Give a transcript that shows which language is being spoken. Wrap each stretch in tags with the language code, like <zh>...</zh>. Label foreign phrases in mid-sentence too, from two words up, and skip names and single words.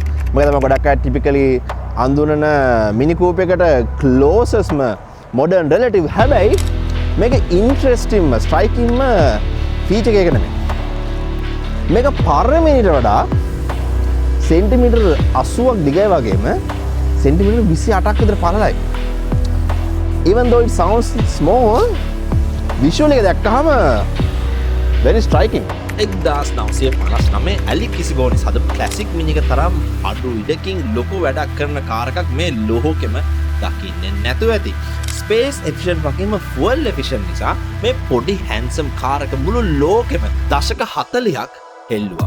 <si>මොකද මම ගොඩක් අය</si> <en>typically අඳුනන Mini Cooper</en> <si>එකට</si> <en>closestම modern relative.</en> <si>හැබැයි මේක ඉන්ට්‍රෙස්ටිංම ස්ට්‍රයිකින්ම ෆීචර් එකක නෙමෙයි. මේක පරමීටරට වඩා සෙන්ටිමීටර් 80ක් දිගයි වගේම සෙන්ටිමීටර් 28ක් විතර පළලයි.</si> <en>Even though it sounds small, visually එක දැක්කහම very striking. 1959 ඇලි කිසිබෝනිස් හදපු ක්ලාසික් මිනි එක තරම් අඩු ඉඩකින් ලොකු වැඩක් කරන කාර් එකක් මේ ලෝකෙම දකින්නේ නැතුව ඇති. ස්පේස් එෆිෂන්ට් වගේම ෆුවල් එෆිෂන්ට් නිසා මේ පොඩි හැන්සම් කාර් එක මුළු ලෝකෙම දශක 40ක් හෙල්ලුවා.</en>